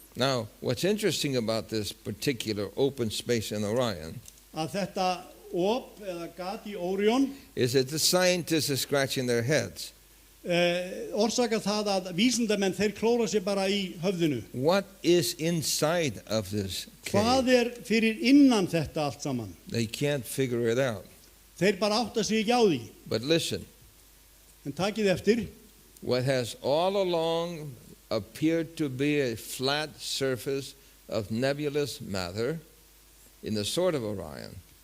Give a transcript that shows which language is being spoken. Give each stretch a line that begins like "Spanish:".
English: Now, what's interesting about this particular open space in Orion
Icelandic: að þetta op eða gat í Órión
English: is that the scientists are scratching their heads.
Icelandic: Orsaka það að vísindamenn þeir klóra sér bara í höfðinu.
English: What is inside of this
Icelandic: Hvað
English: cave?
Icelandic: fyrir innan þetta allt saman?
English: They can't figure it out.
Icelandic: Þeir bara átta sig ekki á því.
English: But listen,
Icelandic: En takið eftir,
English: what has all along appeared to be a flat surface of nebulous matter in the sword of Orion